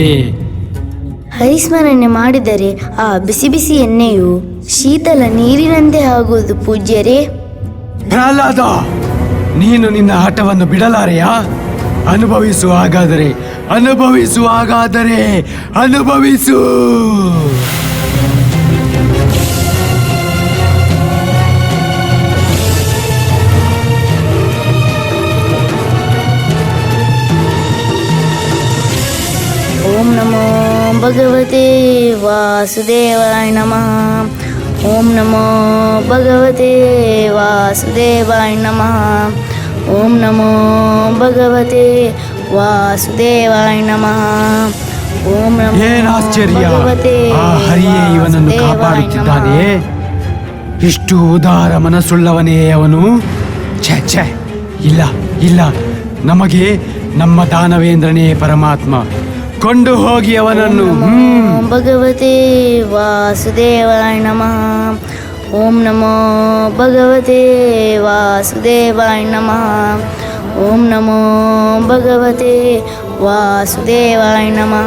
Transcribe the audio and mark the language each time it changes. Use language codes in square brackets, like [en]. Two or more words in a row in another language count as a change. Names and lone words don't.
[kn] ಹರಿಸ್ಮರಣೆ ಮಾಡಿದರೆ ಆ ಬಿಸಿ ಬಿಸಿ ಎಣ್ಣೆಯು ಶೀತಲ ನೀರಿನಂತೆ ಆಗುವುದು ಪೂಜ್ಯರೇ. ಪ್ರಹ್ಲಾದ, ನೀನು ನಿನ್ನ ಹಠವನ್ನು ಬಿಡಲಾರೆಯಾ? ಅನುಭವಿಸು, ಹಾಗಾದರೆ ಅನುಭವಿಸು. [sa] ಓಂ ನಮೋ ಭಗವತೆ ವಾಸುದೇವಾಯ ನಮಃ. ಓಂ ನಮೋ ಭಗವತೆ ವಾಸುದೇವಾಯ ನಮಃ. ಓಂ ನಮೋ ಭಗವತೆ ವಾಸುದೇವಾಯ ನಮಃ. ಓಂ ನಮೋ [kn] ಏನಾಶ್ಚರ್ಯ! [sa] ಭಗವತೆ [kn] ಆ ಹರಿಯೇ ಇವನನ್ನು ಕಾಪಾಡುತ್ತಿದ್ದಾನೆ. ಇಷ್ಟು ಉದಾರ ಮನಸ್ಸುಳ್ಳವನೇ ಅವನು. ಛೆ, ಇಲ್ಲ, ನಮಗೆ ನಮ್ಮ ದಾನವೇಂದ್ರನೇ ಪರಮಾತ್ಮ. ಕೊಂಡು ಹೋಗಿ ಅವನನ್ನು. [sa] ಭಗವತೆ ವಾಸುದೇವಾಯ ನಮಃ. ಓಂ ನಮೋ ಭಗವತೆ ವಾಸುದೇವಾಯ ನಮಃ. ಓಂ ನಮೋ ಭಗವತೆ ವಾಸುದೇವಾಯ ನಮಃ.